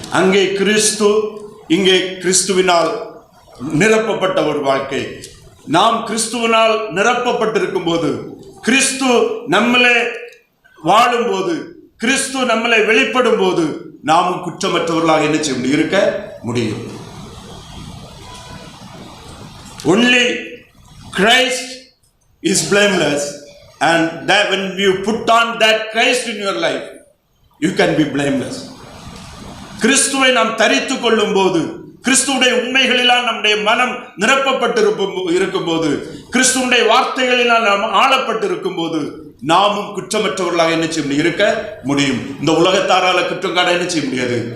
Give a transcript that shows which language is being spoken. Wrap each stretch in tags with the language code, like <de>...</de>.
<ta>அங்கே கிறிஸ்து, இங்கே கிறிஸ்துவினால் நிரப்பப்பட்ட ஒரு வாழ்க்கை. நாம் கிறிஸ்துவினால் நிரப்பப்பட்டிருக்கும் போது, கிறிஸ்து நம்மளே வாழும் போது, கிறிஸ்து நம்மளை வெளிப்படும் போது நாமும் குற்றமற்றவர்களாக என்ன செய்ய முடியும்? இருக்க முடியும்.</ta> <en>Only Christ is blameless, and that when you put on that Christ in your life, you can be blameless.</en> <ta>கிறிஸ்துவை நாம் தரித்து கொள்ளும் போது, கிறிஸ்துவுடைய உண்மைகளினால் நம்முடைய மனம் நிரப்பப்பட்டிருக்கும் போது, கிறிஸ்துவுடைய வார்த்தைகளினால் நாம் ஆளப்பட்டிருக்கும் போது நாமும் குற்றமற்றவர்களாக என்ன செய்ய முடியும்? இருக்க முடியும். இந்த உலகத்தாரால குற்றம் காண என்ன செய்ய முடியாது?</ta>